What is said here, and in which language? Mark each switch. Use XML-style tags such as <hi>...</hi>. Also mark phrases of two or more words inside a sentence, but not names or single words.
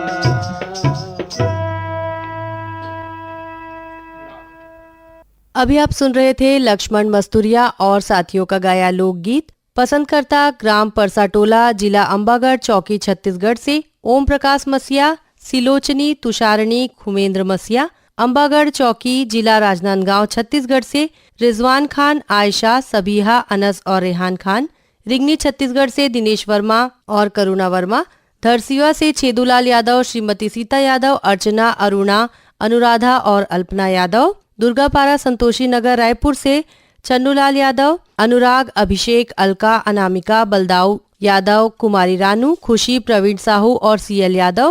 <hi>अभी आप सुन रहे थे लक्ष्मण मस्तूरिया और साथियों का गाया लोकगीत। पसंदकर्ता ग्राम परसाटोला, जिला अंबागढ़ चौकी, छत्तीसगढ़ से ओम प्रकाश मसिया, सिलोचनी तुषारणी खुमेंद्र मसिया, अंबागढ़ चौकी, जिला राजनांदगांव, छत्तीसगढ़ से रिजवान खान, आयशा, सबीहा, अनस और रेहान खान, रिंगनी छत्तीसगढ़ से दिनेश वर्मा और करुणा वर्मा, धरसीवा से छेदूलाल यादव, श्रीमती सीता यादव, अर्चना, अरुणा, अनुराधा और अल्पना यादव, दुर्गापारा संतोषी नगर रायपुर से चन्नूलाल यादव, अनुराग, अभिषेक, अलका, अनामिका, बलदाऊ यादव, कुमारी रानू, खुशी, प्रवीण साहू और सीएल यादव।</hi>